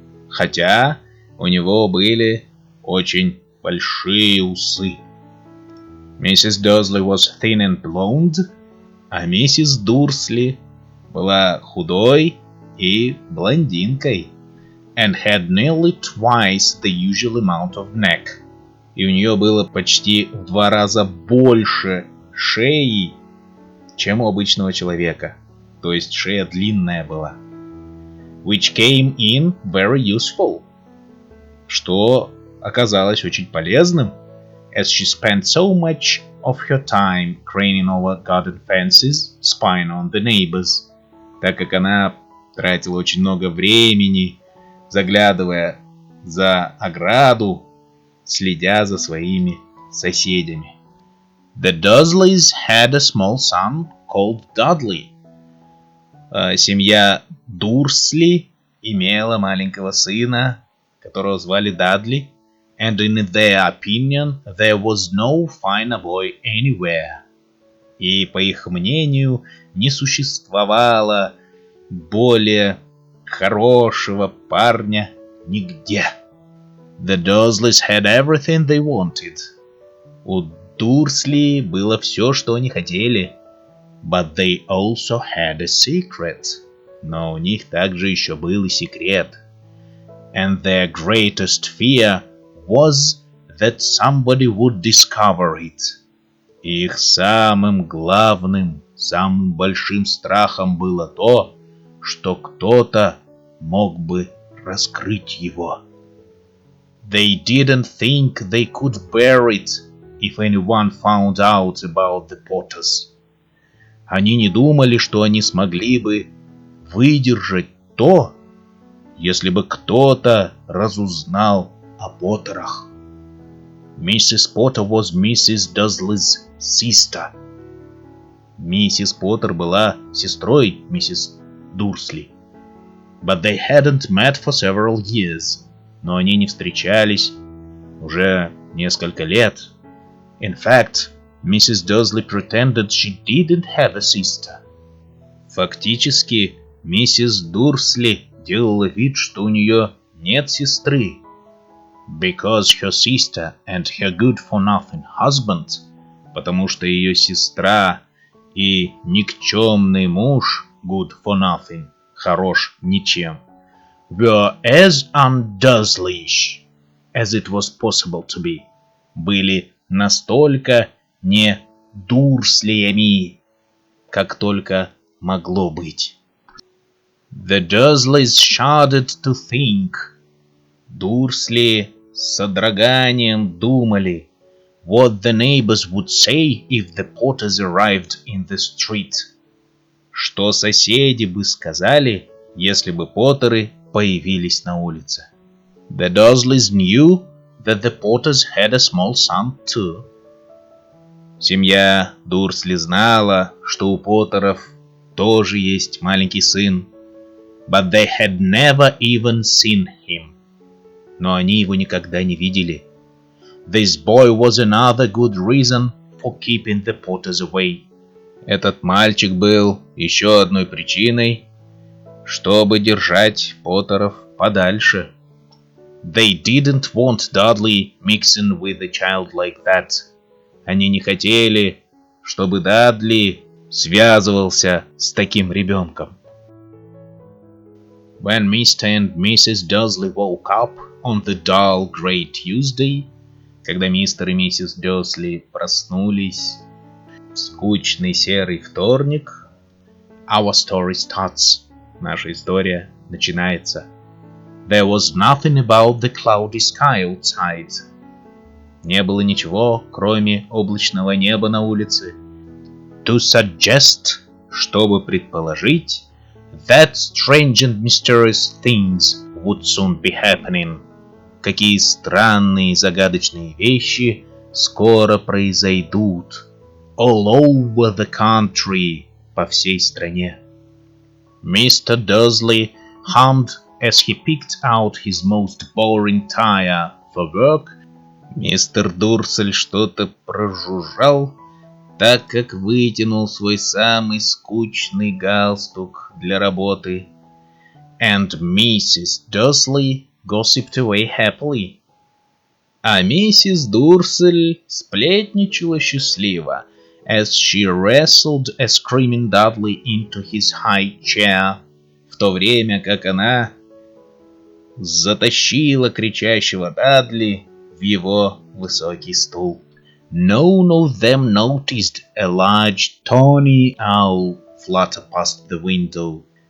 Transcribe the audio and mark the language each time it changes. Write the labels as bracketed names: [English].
[Russian] Хотя у него были очень большие усы. [English] Mrs. Dursley was thin and blonde, [Russian] а миссис Дурсли была худой и блондинкой. [English] And had nearly twice the usual amount of neck. [Russian] И у нее было почти в 2 раза больше шеи, чем у обычного человека. То есть шея длинная была. [English] Which came in very useful. [Russian] Что оказалось очень полезным. [English] As she spent so much of her time craning over garden fences, spying on the neighbors. [Russian] Так как она тратила очень много времени, заглядывая за ограду, следя за своими соседями. [English] The Dursleys had a small son called Dudley. [Russian] Семья Дурсли имела маленького сына, которого звали Дадли. [English] And in their opinion, there was no finer boy anywhere. [Russian] И, по их мнению, не существовало более хорошего парня нигде. [English] The Dursleys had everything they wanted. [Russian] У Дурсли было все, что они хотели. [English] But they also had a secret. [Russian] Но у них также еще был и секрет. [English] And their greatest fear was that somebody would discover it. [Russian] Их самым главным, самым большим страхом было то, что кто-то мог бы раскрыть его. [English] They didn't think they could bear it if anyone found out about the Potters. [Russian] Они не думали, что они смогли бы выдержать то, если бы кто-то разузнал о Поттерах. [English] Mrs. Potter was Mrs. Dursley's sister. [Russian] Миссис Поттер была сестрой миссис Дурсли. [English] But they hadn't met for several years. [Russian] Но они не встречались уже несколько лет. [English] In fact, Mrs. Dursley pretended she didn't have a sister. [Russian] Фактически, миссис Дурсли делала вид, что у нее нет сестры. [English] Because her sister and her good-for-nothing husband, [Russian] потому что ее сестра и никчемный муж, [English] good-for-nothing, [Russian] хорош ничем, [English] were as un-Dursleyish as it was possible to be, [Russian] были настолько не Дурслиями, как только могло быть. [English] The Dursleys shuddered to think. [Russian] Дурсли с содроганием думали, [English] what the neighbors would say if the Potters arrived in the street. [Russian] Что соседи бы сказали, если бы Поттеры появились на улице. [English] The Dursleys knew that the Potters had a small son too. [Russian] Семья Дурсли знала, что у Поттеров тоже есть маленький сын. [English] But they had never even seen him. [Russian] Но они его никогда не видели. [English] This boy was another good reason for keeping the Potters away. [Russian] Этот мальчик был еще одной причиной, чтобы держать Поттеров подальше. [English] They didn't want Dudley mixing with a child like that. [Russian] Они не хотели, чтобы Дадли связывался с таким ребенком. [English] When Mr. and Mrs. Dursley woke up on the dull grey Tuesday, [Russian] Когда мистер и миссис Дёрсли проснулись в скучный серый вторник, [English] our story starts. [Russian] Наша история начинается. [English] There was nothing about the cloudy sky outside. [Russian] Не было ничего, кроме облачного неба на улице. [English] To suggest, [Russian] чтобы предположить, [English] that strange and mysterious things would soon be happening. [Russian] Какие странные и загадочные вещи скоро произойдут. [English] All over the country, [Russian] по всей стране. [English] Mr. Dursley hummed as he picked out his most boring tire for work. [Russian] Мистер Дурсель что-то прожужжал, так как вытянул свой самый скучный галстук для работы. [English] And Mrs. Dursley gossiped away happily. [Russian] А миссис Дурсель сплетничала счастливо, [English] as she wrestled a screaming Dudley into his high chair, [Russian] в то время как она затащила кричащего Дадли в его высокий стул. [English] None of them noticed a large tawny owl flutter past the window.